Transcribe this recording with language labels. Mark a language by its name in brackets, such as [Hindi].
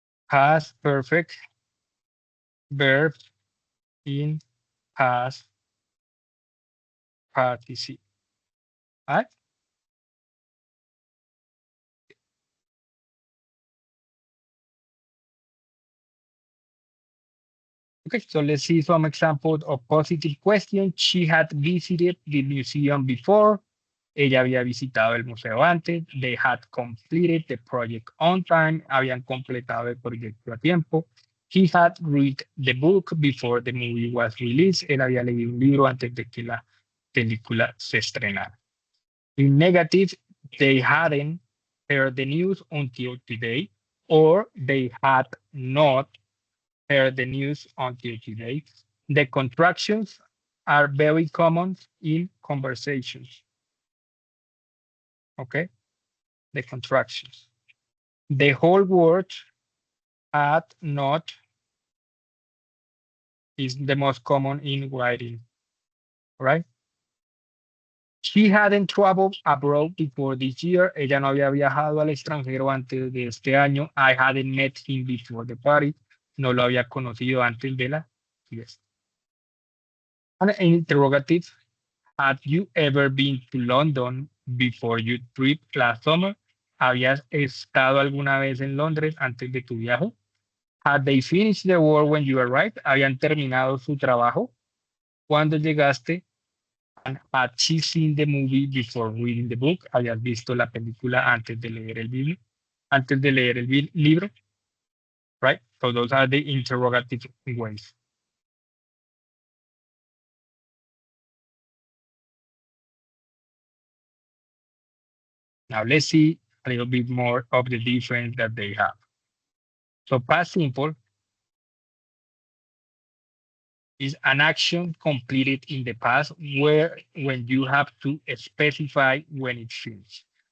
[English] Past perfect, verbs in past participle. All right? Okay, so let's see some examples of positive questions. She had visited the museum before. [Spanish] Ella había visitado el museo antes. [English] They had completed the project on time. [Spanish] Habían completado el proyecto a tiempo. [English] He had read the book before the movie was released. [Spanish] Él había leído un libro antes de que la película se estrenara. [English] In negative, they hadn't heard the news until today, or they had not heard the news until today. The contractions are very common in conversations. Okay, the contractions. The whole word had not is the most common in writing, right? She hadn't traveled abroad before this year. [Spanish] Ella no había viajado al extranjero antes de este año. [English] I hadn't met him before the party. [Spanish] No lo había conocido antes de la fiesta. [English] And an interrogative. Have you ever been to London before your trip last summer? [Spanish] ¿Habías estado alguna vez en Londres antes de tu viaje? [English] Had they finished their work when you arrived? [Spanish] ¿Habían terminado su trabajo cuando llegaste? [English] And had she seen the movie before reading the book? [Spanish] ¿Habías visto la película antes de leer el libro? Antes de leer el libro, right? [English] So those are the interrogative ways. Now let's see a little bit more of the difference that they have. So past simple is an action completed in the past where when you have to specify when it's finished.